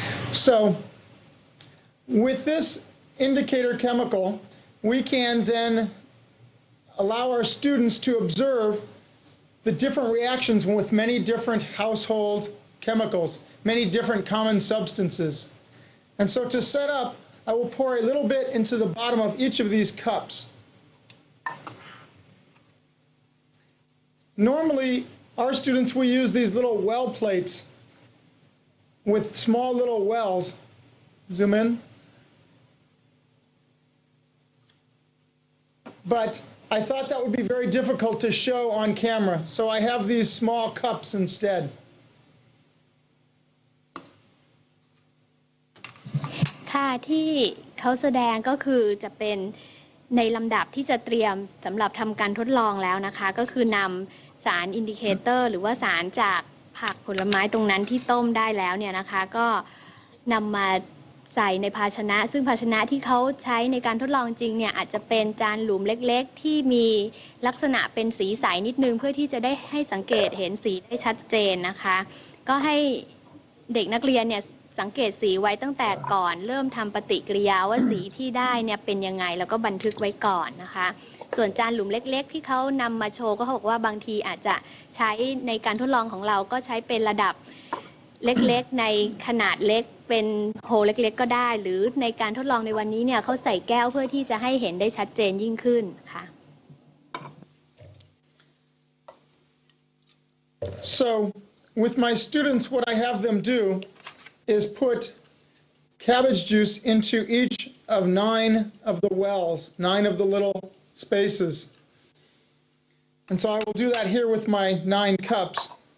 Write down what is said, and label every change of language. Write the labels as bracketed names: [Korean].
[English] So with this indicator chemical, we can then allow our students to observe the different reactions with many different household chemicals, many different common substances. And so to set up, I will pour a little bit into the bottom of each of these cups. Normally, our students will use these little well plates with small little wells. Zoom in. But I thought that would be very difficult to show on camera, so I have these small cups instead. [Thai] ค่ะที่เขาแสดงก็คือจะเป็นในลำดับที่จะเตรียมสำหรับทำการทดลองแล้วนะคะก็คือนำสารอินดิเคเตอร์หรือว่าสารจากผักผลไม้ตรงนั้นที่ต้มได้แล้วเนี่ยนะคะก็นำมาใส่ในภาชนะซึ่งภาชนะที่เขาใช้ในการทดลองจริงเนี่ยอาจจะเป็นจานหลุมเล็กๆที่มีลักษณะเป็นสีใสนิดนึงเพื่อที่จะได้ให้สังเกตเห็นสีได้ชัดเจนนะคะก็ให้ เด็กนักเรียนเนี่ยสังเกตสีไว้ตั้งแต่ก่อนเริ่มทำปฏิกิริยาว่าสีที่ได้เนี่ยเป็นยังไงแล้วก็บันทึกไว้ก่อนนะคะส่วนจานหลุมเล็กๆที่เขานำมาโชว์ก็เขาบอกว่าบางทีอาจจะใช้ในการทดลองของเราก็ใช้เป็นระดับเล็กๆในขนาดเล็กเป็นโฮเล็กๆก็ได้หรือในการทดลองในวันนี้เนี่ยเขาใส่แก้วเพื่อที่จะให้เห็นได้ชัดเจนยิ่งขึ้นค่ะ [English] So with my students, what I have them do is put cabbage juice into each of 9 of the wells, 9 of the little spaces. And so I will do that here with my 9 cups.